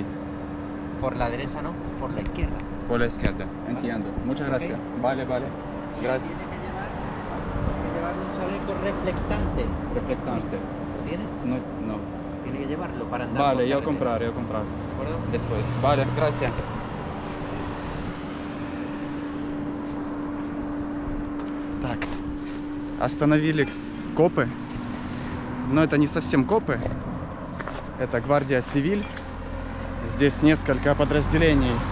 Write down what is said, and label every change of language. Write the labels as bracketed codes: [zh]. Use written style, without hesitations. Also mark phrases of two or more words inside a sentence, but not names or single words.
[es] Por la derecha no, por la izquierda. por la izquierda. Entiendo. Muchas gracias. Vale, vale. Gracias. Tiene que llevar un chaleco reflectante. Reflectante. ¿Lo tiene? No, no. Tiene que llevarlo para andar. Vale, por yo carretera. comprar. ¿De acuerdo? Después. Vale, gracias. [ru] Так, остановили копы. Но это не совсем копы. Это гвардия Сивиль. Здесь несколько подразделений.